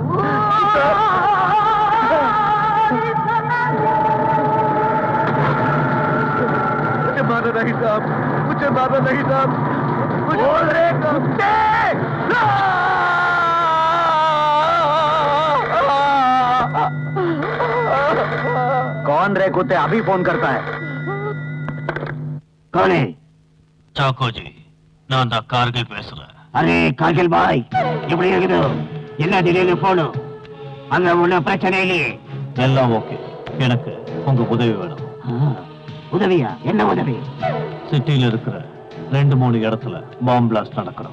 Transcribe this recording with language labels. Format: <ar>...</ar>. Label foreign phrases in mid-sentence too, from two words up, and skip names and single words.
<hi>मुझे मारना नहीं साहब, मुझे मारना नहीं साहब। बोल रहे कुत्ते! कौन रे कुत्ते? अभी फोन करता है। कौन है?</hi> <ta>சாக்கோ ஜி, நான் தான் கார்கில் பேசுறேன். அரே கார்கில் பாய், எப்படி இருக்குது? என்ன திடீர்னு போனும்? அங்க ஒண்ணும் பிரச்சனை இல்லையே? எல்லாம் ஓகே. எனக்கு உங்க உதவி வேணும். உதவியா? என்ன உதவி? சிட்டியில இருக்கிற 2-3 இடத்துல</ta> <en>bomb blast</en> <ta>நடக்கணும்.</ta>